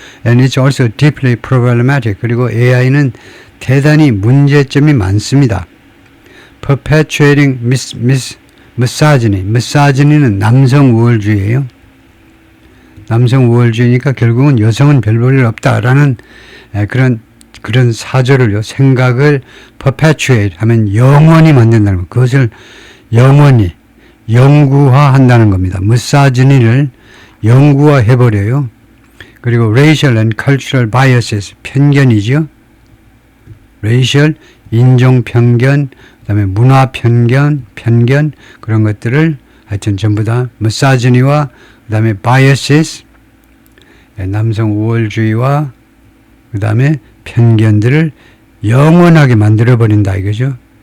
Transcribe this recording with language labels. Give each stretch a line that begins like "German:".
English: And it's also deeply problematic.
Korean: 그리고 AI는 대단히 문제점이 많습니다.
English: Perpetuating misogyny.
Korean: misogyny는 남성 우월주의예요. 남성 우월주의니까 결국은 여성은 별 볼 일 없다라는 그런 사조를요, 생각을 perpetuate 하면 영원히 만든다는 것. 그것을 영원히 영구화한다는 겁니다. misogyny를 영구화해버려요. 그리고
English: racial and cultural biases,
Korean: 편견이죠. racial, 인종 편견, 그 다음에 문화 편견, 그런 것들을 하여튼 전부 다 misogyny와 그 다음에 biases, 남성 우월주의와 그 다음에 편견들을 영원하게 만들어버린다 이거죠.